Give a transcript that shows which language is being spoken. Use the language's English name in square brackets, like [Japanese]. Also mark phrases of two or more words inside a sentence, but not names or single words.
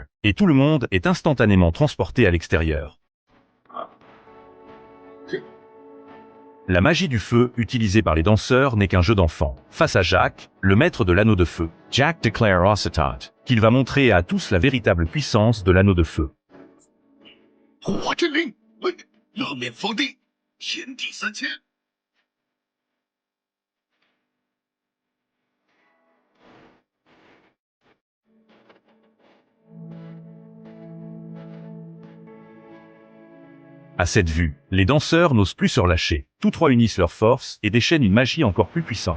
[French] et tout le monde est instantanément transporté à l'extérieur. La magie du feu utilisée par les danseurs n'est qu'un jeu d'enfant. Face à Jacques, le maître de l'anneau de feu, Jack declare Ositat. qu'il va montrer à tous la véritable puissance de l'anneau de feu. [Chinese] 我之令，勒面封地，天地三千。 [French] À cette vue, les danseurs n'osent plus se relâcher. Tous trois unissent leurs forces et déchaînent une magie encore plus puissante.